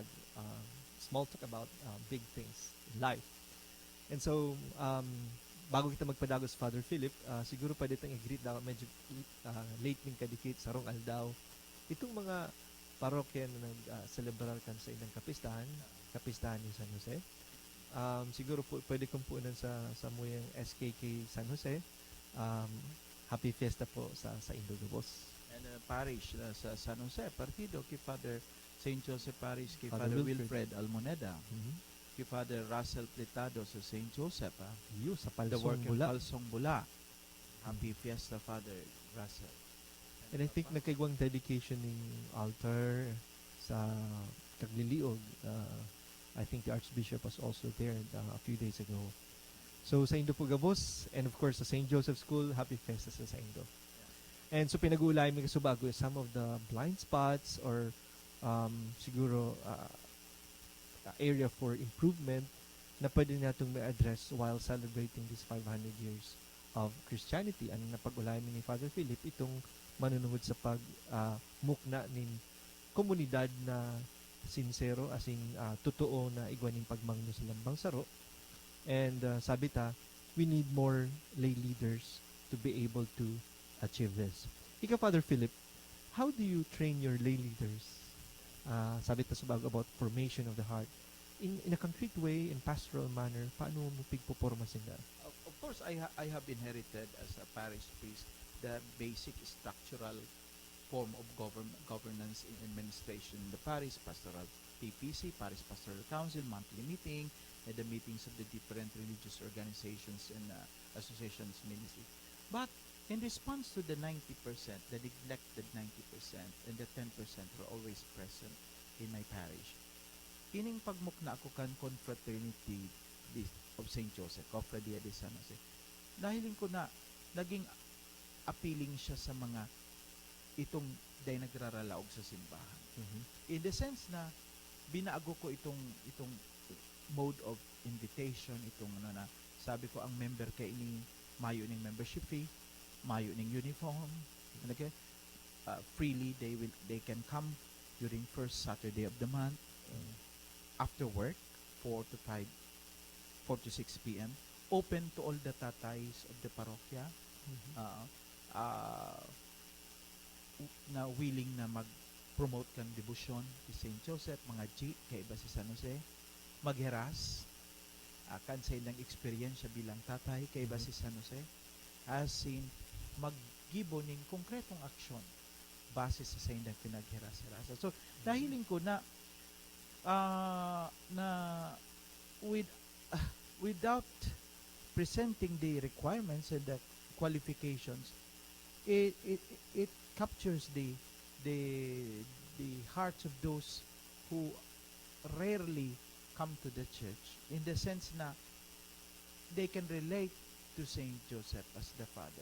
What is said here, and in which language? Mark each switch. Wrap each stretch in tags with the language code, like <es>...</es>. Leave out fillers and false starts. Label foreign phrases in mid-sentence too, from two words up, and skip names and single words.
<en>Small talk about big things in life. And so,</en> <bik>bago kita magpadagos Father Philip, siguro pwede tang i-greet daw, medyo late ning kadikit sarong aldaw. Itong mga parokya na nag-celebrar kan sa ilang kapistahan ni San Jose. Siguro po, pwede kong puunan sa muyang SKK San Jose.</bik> <en>Happy Fiesta</en> <bik>po sa Indogabos. And parish sa San Jose, partido kay Father St. Joseph Parish, kay Father Father Wilfred Wilfred Almoneda, Mm-hmm. kay Father Russell Plitado sa St. Joseph, Sa</bik> <en>the</en> <bik>Palsong</bik> <en>work</en> <bik>Bula. Palsong Bula.</bik> <en>Happy Fiesta, Father Russell. And I think</en> <bik>nagkaigwang dedication ng altar sa Tagliliog.</bik> <en>I think the Archbishop was also there a few days ago.</en> <bik>So sa Indo po Gabos,</bik> <en>and of course</en> <bik>sa St. Joseph School,</bik> <en>Happy Fiesta</en> <bik>sa Indo. And so pinag-uulay mi kasubago</bik> <en>some of the blind spots</en> <bik>or siguro</bik> <en>area for improvement</en> <bik>na pwede natong ma-address</bik> <en>while celebrating this 500 years of Christianity.</en> <bik>Ang napag-ulayan ni Father Philip, itong manunuhod sa mukna ning komunidad na sincero, asing totoo na igwaning pagmangno sa lambang saro. And sabi ta,</bik> <en>we need more lay leaders to be able to achieve this. Ikaw, Father Philip, how do you train your lay leaders?</en> <bik>Sabi ta</bik> <en>about formation of the heart. In a concrete way, in pastoral manner,</en> <bik>paano mo pigpoporma sila?</bik> <en>Of course, I have inherited as a parish priest the basic structural form of governance in administration in the parish, pastoral PPC, parish pastoral council, monthly meeting, and the meetings of the different religious organizations and associations ministry. But in response to the 90%, the neglected 90%, and the 10% who are always present in my parish,</en> <bik>kining pagmukna ako kan</bik> <en>confraternity of St.</en> <bik>Joseph, Cofradia de San Jose, nahiling ko na naging appealing siya sa mga itong day nagraralaog sa simbahan. Mm-hmm.</bik> <en>In the sense</en> <bik>na binaago ko itong</bik> <en>mode of invitation,</en> <bik>itong na sabi ko ang member kay ini mayo ning</bik> <en>membership fee,</en> <bik>mayo ning uniform, okay?</bik> <en>Freely they can come during first Saturday of the month. After work, 4 to 6 p.m., open to all the tatays of the parokya,</en> <bik>na willing na mag-promote kang devotion ni St. Joseph, mga G, kay iba si San Jose, magheras, kan sa ilang experience bilang tatay, kay iba si San Jose, as in, maggibo ning konkretong aksyon base sa ilang pinagheras-herasa.</bik> <en>So,</en> <bik>nahiling ko na</bik> <en>without presenting the requirements and the qualifications, it captures the hearts of those who rarely come to the church, in the sense na they can relate to Saint Joseph as the father.</en>